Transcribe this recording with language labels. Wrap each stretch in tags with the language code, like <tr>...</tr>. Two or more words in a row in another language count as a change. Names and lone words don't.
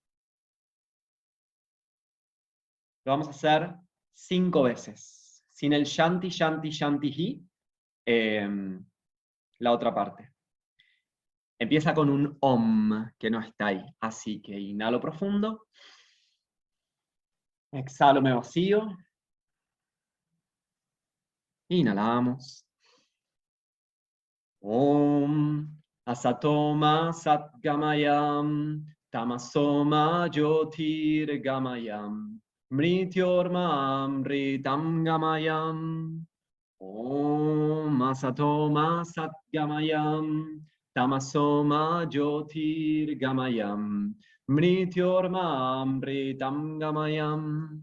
<es>Lo vamos a hacer 5 veces, sin el</es> <sa>शान्ति शान्ति शान्ति,</sa> <es>la otra parte. Empieza con un Om, que no está ahí. Así que inhalo profundo. Exhalo, me vacío. Inhalamos.</es> <sa>ॐ असतो मा सद्गमय तमसो मा ज्योतिर्गमय मृत्योर्मा अमृतं गमय. ॐ असतो मा सद्गमय तमसो मा ज्योतिर्गमय मृत्योर्मा अमृतं गमय.</sa>